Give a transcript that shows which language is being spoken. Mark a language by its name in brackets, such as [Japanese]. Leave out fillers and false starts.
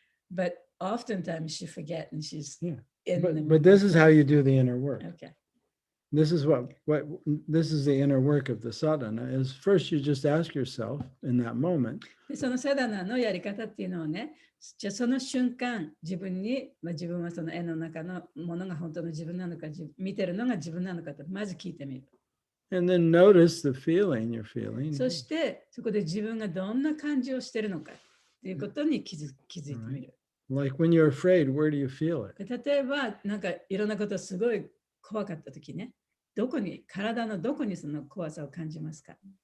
[English] But oftentimes she forgets and she's in the but this is how you do the inner work. Okay. This is this is the inner work of the sadhana is first you just ask yourself in that moment. [Japanese] でそのサダナのやり方っていうのをね、じゃあその瞬間自分に、自分はその絵の中のものが本当の自分なのか、見てるのが自分なのかとまず聞いてみる。 [English] And then notice the feeling you're feeling. [Japanese] そしてそこで自分がどんな感じをしてるのかっていうことに気づいてみる。 [English] Like when you're afraid, where do you feel it? [Japanese] 例えばなんかいろんなことすごい怖かったときね、体のどこにその怖さを感じますか？